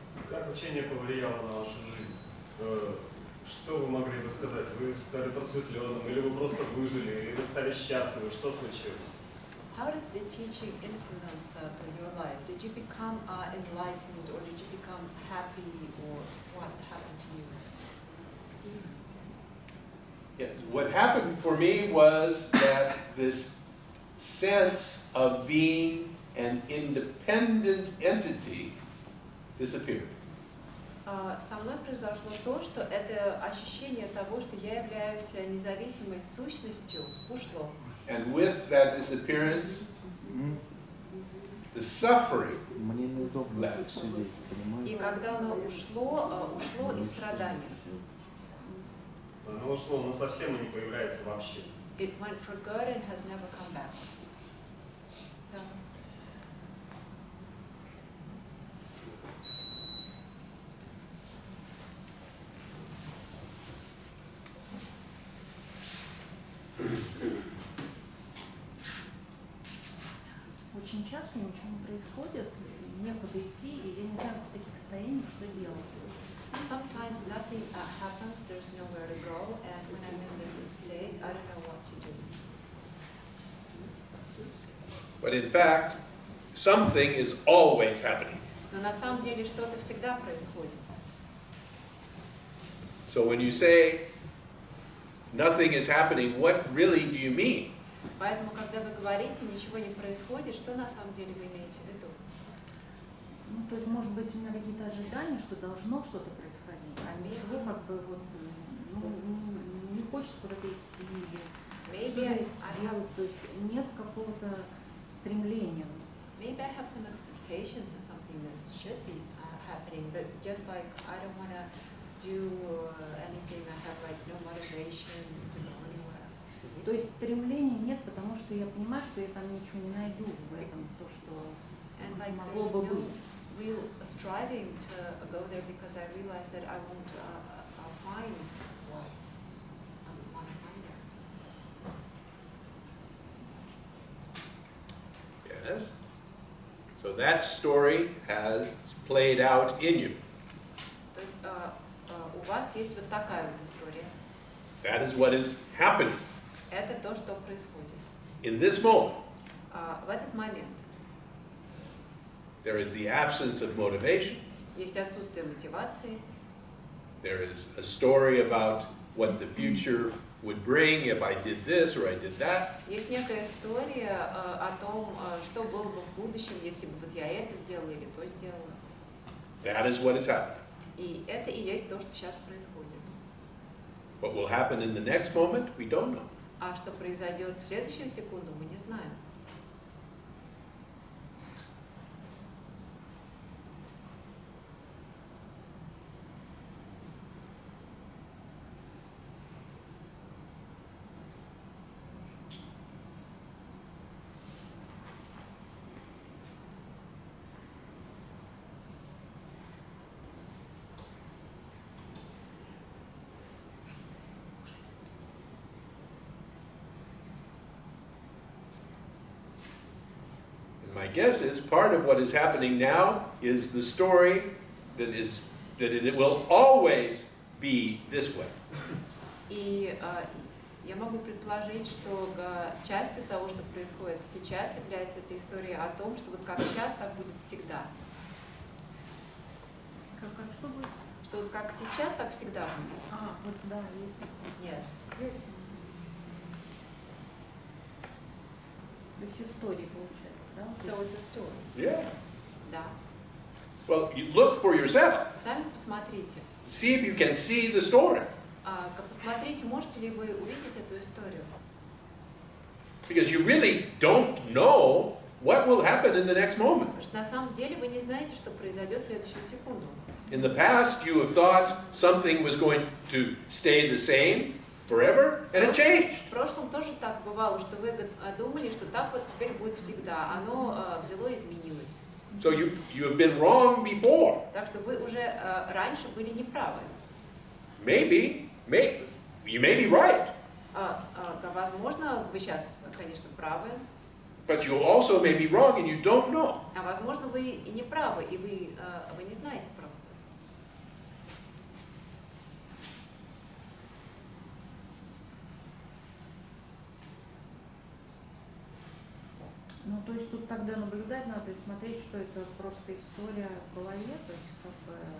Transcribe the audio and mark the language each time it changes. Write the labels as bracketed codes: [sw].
[ru] Как учение повлияло на вашу жизнь? Что вы могли бы сказать? Вы стали просветленным, или вы просто выжили, или вы стали счастливы? Что случилось? [en] How did the teaching influence your life? Did you become enlightened, or did you become happy, or what happened to you? Yeah, what happened for me was that this sense of being an independent entity disappeared. [ru] Со мной произошло то, что это ощущение того, что я являюсь независимой сущностью, ушло. [en] And with that disappearance, the suffering [ru] Мне неудобно [en] left. [ru] так сидеть, понимаете? И когда оно ушло, ушло и страдание. Оно ушло, но совсем и не появляется вообще. [en] It went for good and has never come back. [ru] Да. Очень часто ничего не происходит, некуда идти, и я не знаю, в таких состояниях, что делать. [en] Sometimes nothing happens, there's nowhere to go, and when I'm in this state, I don't know what to do. But in fact, something is always happening. [ru] Но на самом деле что-то всегда происходит. [en] So when you say nothing is happening, what really do you mean? [ru] Поэтому, когда вы говорите, ничего не происходит, что на самом деле вы имеете в виду? Ну, то есть, может быть, у меня какие-то ожидания, что должно что-то происходить, а ничего как бы вот, ну, не хочется куда-то идти, или что-то делать, то есть нет какого-то стремления. [en] Maybe I have some expectations of something that should be happening, but just like I don't want to do anything, I have like no motivation to go anywhere. [ru] То есть стремления нет, потому что я понимаю, что я там ничего не найду в этом, то, что [en] And like [ru] могло [en] there's [ru] бы [en] no [ru] быть. [en] real striving to go there because I realize that I won't find what I want to find there. Yes? So that story has played out in you. [ru] То есть у вас есть вот такая вот история. [en] That is what is happening [ru] Это то, что происходит. [en] in this moment. [ru] В этот момент [en] There is the absence of motivation. [ru] есть отсутствие мотивации, [en] There is a story about what the future would bring if I did this or I did that. [ru] есть некая история о том, что было бы в будущем, если бы вот я это сделала или то сделала. [en] That is what is happening. [ru] И это и есть то, что сейчас происходит. [en] What will happen in the next moment, we don't know. [ru] А что произойдет в следующую секунду, мы не знаем. [en] And my guess is part of what is happening now is the story that it will always be this way. [ru] И я могу предположить, что частью того, что происходит сейчас, является эта история о том, что вот как сейчас, так будет всегда. Как что будет? Что вот как сейчас, так всегда будет. Вот да, есть. [en] Yes. [ru] То есть истории получается, да? [en] So it's a story. Yeah. [ru] Да. [en] Well, you look for yourself. [ru] Сами посмотрите. [en] See if you can see the story. [ru] Посмотрите, можете ли вы увидеть эту историю. [en] Because you really don't know what will happen in the next moment. [ru] Потому что на самом деле вы не знаете, что произойдет в следующую секунду. [en] In the past, you have thought something was going to stay the same forever, and it changed. [ru] В прошлом тоже так бывало, что вы думали, что так вот теперь будет всегда. Оно взяло и изменилось. [en] So you have been wrong before. [ru] Так что вы уже раньше были неправы. [en] Maybe you may be right, [ru] Возможно, вы сейчас, конечно, правы, [en] but you also may be wrong and you don't know. [ru] а возможно, вы и не правы, и вы не знаете просто. Ну, то есть тут тогда наблюдать надо и смотреть, что это просто история в голове, то есть как бы...